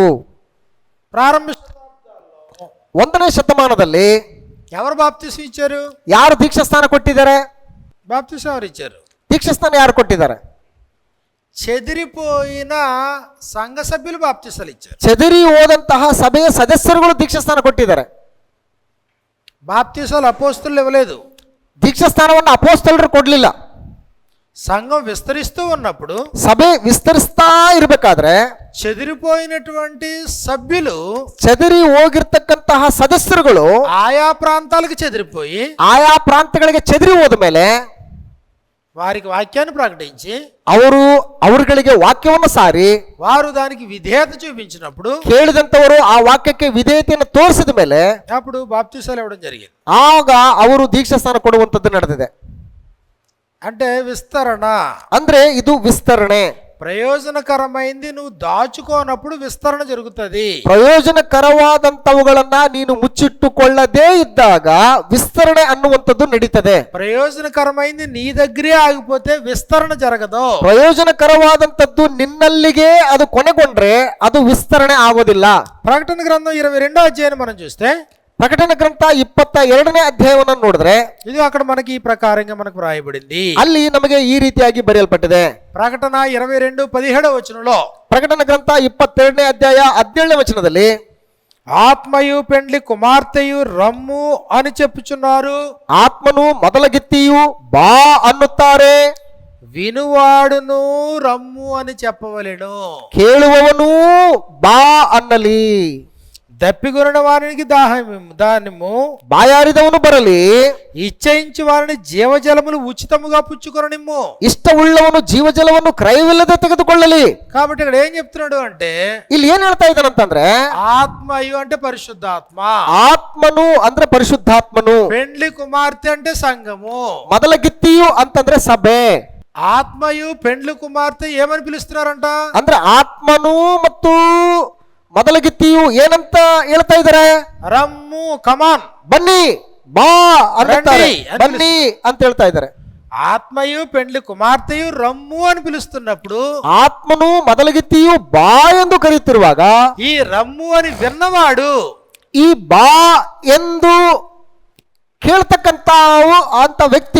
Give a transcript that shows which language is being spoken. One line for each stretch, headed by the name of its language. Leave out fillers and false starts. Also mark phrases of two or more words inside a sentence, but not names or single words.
Telugu: ప్రారంభ
Kannada: 1ನೇ ಶತಮಾನದಲ್ಲಿ
Telugu: ఎవరు బాప్తిసం ఇచ్చారు?
Kannada: ಯಾರು ದೀಕ್ಷಾಸ್ಥಾನ ಕೊಟ್ಟಿದ್ದಾರೆ?
Telugu: బాప్తిసం ఎవరు ఇచ్చారు?
Kannada: ದೀಕ್ಷಾಸ್ಥಾನ ಯಾರು ಕೊಟ್ಟಿದ್ದಾರೆ?
Telugu: చెదిరిపోయిన సంఘ సభ్యులు బాప్తిసాలు ఇచ్చారు.
Kannada: ಚದರಿ ಹೋದಂತಹ ಸಭೆಯ ಸದಸ್ಯರುಗಳು ದೀಕ್ಷಾಸ್ಥಾನ ಕೊಟ್ಟಿದ್ದಾರೆ.
Telugu: బాప్తిసాలు అపోస్తలులు ఇవ్వలేదు.
Kannada: ದೀಕ್ಷಾಸ್ಥಾನವನ್ನು ಅಪೋಸ್ತಲರು ಕೊಡ್ಲಿಲ್ಲ.
Telugu: సంఘం విస్తరిస్తూ ఉన్నప్పుడు,
Kannada: ಸಭೆ ವಿಸ್ತರಿಸ್ತಾ ಇರಬೇಕಾದ್ರೆ
Telugu: చెదిరిపోయినటువంటి సభ్యులు,
Kannada: ಚದರಿ ಹೋಗಿರ್ತಕ್ಕಂತಹ ಸದಸ್ಯರುಗಳು
Telugu: ఆయా ప్రాంతాలకు చెదిరిపోయి
Kannada: ಆಯಾ ಪ್ರಾಂತಗಳಿಗೆ ಚದರಿ ಹೋದ ಮೇಲೆ
Telugu: వారికి వాక్యాన్ని ప్రకటించి
Kannada: ಅವರು ಅವರುಗಳಿಗೆ ವಾಕ್ಯವನ್ನು ಸಾರಿ
Telugu: వారు దానికి విధేయత చూపించినప్పుడు,
Kannada: ಕೇಳಿದಂತವರು ಆ ವಾಕ್ಯಕ್ಕೆ ವಿಧೇಯತೆಯನ್ನು ತೋರಿಸಿದ ಮೇಲೆ
Telugu: అప్పుడు బాప్తిసాలు ఇవ్వడం జరిగింది.
Kannada: ಆಗ ಅವರು ದೀಕ್ಷಾಸ್ಥಾನ ಕೊಡುವಂತದ್ದು ನಡೆದಿದೆ.
Telugu: అంటే విస్తరణ.
Kannada: ಅಂದ್ರೆ ಇದು ವಿಸ್ತರಣೆ.
Telugu: ప్రయోజనకరమైంది నువ్వు దాచుకోనప్పుడు విస్తరణ జరుగుతుంది.
Kannada: ಪ್ರಯೋಜನಕರವಾದಂತವುಗಳನ್ನ ನೀನು ಮುಚ್ಚಿಟ್ಟುಕೊಳ್ಳದೇ ಇದ್ದಾಗ ವಿಸ್ತರಣೆ ಅನ್ನುವಂಥದ್ದು ನಡೀತದೆ.
Telugu: ప్రయోజనకరమైంది నీ దగ్గరే ఆగిపోతే విస్తరణ జరగదు.
Kannada: ಪ್ರಯೋಜನಕರವಾದಂತದ್ದು ನಿನ್ನಲ್ಲಿಗೆ ಅದು ಕೊನೆಗೊಂಡ್ರೆ ಅದು ವಿಸ್ತರಣೆ ಆಗೋದಿಲ್ಲ.
Telugu: ప్రకటన గ్రంథం 22వ అధ్యాయాన్ని మనం చూస్తే,
Kannada: ಪ್ರಕಟಣೆ ಗ್ರಂಥ 22ನೇ ಅಧ್ಯಾಯವನ್ನು ನೋಡಿದ್ರೆ
Telugu: ఇది అక్కడ మనకి ఈ ప్రకారంగా మనకు రాయబడింది.
Kannada: ಅಲ್ಲಿ ನಮಗೆ ಈ ರೀತಿಯಾಗಿ ಬರೆಯಲ್ಪಟ್ಟಿದೆ.
Telugu: ప్రకటన 22:17 వచనంలో,
Kannada: ಪ್ರಕಟಣೆ ಗ್ರಂಥ 22ನೇ ಅಧ್ಯಾಯ 17ನೇ ವಚನದಲ್ಲಿ
Telugu: ఆత్మయు పెండ్లి కుమార్తెయు రమ్ము అని చెప్పుచున్నారు.
Kannada: ಆತ್ಮನು ಮೊದಲಗಿತ್ತಿಯು ಬಾ ಅನ್ನುತ್ತಾರೆ.
Telugu: వినువాడును రమ్ము అని చెప్పవలెను.
Kannada: ಕೇಳುವವನು ಬಾ ಅನ್ನಲಿ.
Telugu: దప్పిగొనిన వారికి దానిము,
Kannada: ಬಾಯಾರಿದವನು ಬರಲಿ.
Telugu: ఇచ్చయించి వారిని జీవజలములు ఉచితముగా పుచ్చుకొననిమ్ము.
Kannada: ಇಷ್ಟವುಳ್ಳವನು ಜೀವಜಲವನ್ನು ಕ್ರಯವಿಲ್ಲದೆ ತೆಗೆದುಕೊಳ್ಳಲಿ.
Telugu: కాబట్టి ఇక్కడ ఏం చెప్తున్నాడు అంటే,
Kannada: ಇಲ್ಲಿ ಏನ್ ಹೇಳ್ತಾ ಇದ್ದಾನಂತಂದ್ರೆ,
Telugu: ఆత్మయు అంటే పరిశుద్ధాత్మ,
Kannada: ಆತ್ಮನು ಅಂದ್ರೆ ಪರಿಶುದ್ಧಾತ್ಮನು,
Telugu: పెండ్లి కుమార్తె అంటే సంఘము,
Kannada: ಮೊದಲಗಿತ್ತಿಯು ಅಂತಂದ್ರೆ ಸಭೆ.
Telugu: ఆత్మయు పెండ్లి కుమార్తె ఏమని పిలుస్తున్నారంట?
Kannada: ಅಂದ್ರೆ ಆತ್ಮನು ಮತ್ತು ಮೊದಲಗಿತ್ತಿಯು ಏನಂತ ಹೇಳ್ತಾ ಇದ್ದಾರೆ?
Telugu: రమ్ము, కమాన్,
Kannada: ಬನ್ನಿ, ಬಾ ಅನ್ನುತ್ತಾರೆ.
Telugu: రండి.
Kannada: ಬನ್ನಿ ಅಂತ ಹೇಳ್ತಾ ಇದ್ದಾರೆ.
Telugu: ఆత్మయు పెండ్లి కుమార్తెయు రమ్ము అని పిలుస్తున్నప్పుడు,
Kannada: ಆತ್ಮನು ಮೊದಲಗಿತ್ತಿಯು ಬಾ ಎಂದು ಕರೆಯುತ್ತಿರುವಾಗ
Telugu: ఈ రమ్ము అని విన్నవాడు,
Kannada: ಈ ಬಾ ಎಂದು ಕೇಳ್ತಕ್ಕಂತ ಅಂತ ವ್ಯಕ್ತಿ,